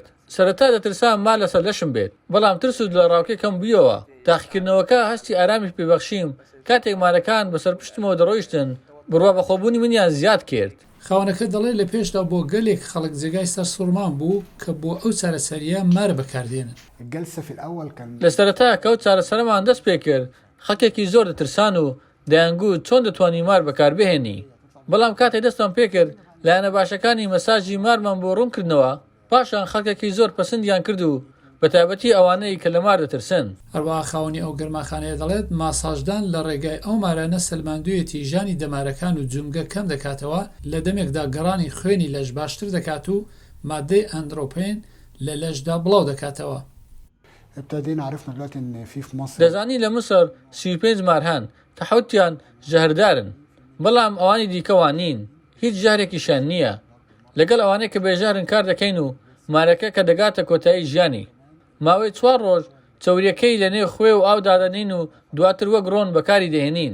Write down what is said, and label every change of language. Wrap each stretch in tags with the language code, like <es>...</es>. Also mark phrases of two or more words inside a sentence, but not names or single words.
<ckb>سەرەتا دەترسام مار لەسەر لەشم بێت، بەڵام ترس و دڵەڕاوکەی کەم بوویەوە. تاقیکردنەوەکە هەستی ئارامیش پێبەخشیم کاتێک مارەکان بەسەر پشتمەوە دەڕۆیشتن بڕوا بەخۆبوونی منیان زیاد کرد. خاوەنەکە دەڵێت لە پێشدا بۆ گەلێک خەڵک جێگای سەر سوورمان بوو کە بۆ ئەو چارەسەریە مارە بەکاردێنن.</ckb> <ar>الجلسة في الأول كان</ar> <ckb>لە سەرەتا کە ئەو چارەسەرەمان دەست پێ کرد خەڵکێکی زۆر دەترسان و دەیانگوت چۆن دەتوانی مار بەکاربهێنی. بەڵام کاتێک دەستم پێ کرد لایەنە باشەکانی مەساژی مارمان بۆ ڕوونکردنەوە پاشان خەڵکێکی زۆر پەسەندیان کرد و بەتایبەتی ئەوانەی کە لە مار دەترسن. هەروەها خاوەنی ئەو گەرماخانەیە دەڵێت ماساژدان لە ڕێگای ئەو مارانە سەلماندوویەتی ژانی دەمارەکان و جومگە کەم دەکاتەوە، لە دەمێکدا گەڕانی خوێنی لەش باشتر دەکات و مادەی ئەندرۆپین لە لەشدا بڵاو دەکاتەوە.</ckb> <ar>ابتدينا عرفنا دلوقتي ان في مصر</ar> <ckb>دەزانی لە مسر 35 مار هەن کە حوتیان ژەهردارن، بەڵام ئەوانی دیکەوان نین، هیچ ژارێکیشان نییە. لەگەڵ ئەوانەی کە بێژارن کار دەکەین و مارەکە کە دەگاتە کۆتایی ژیانی. ماوەی 4 ڕۆژ چەوریەکەی لە نێو خوێ و ئاو دادەنین و دواتر وەک ڕۆن بەکاری دەهێنین.</ckb>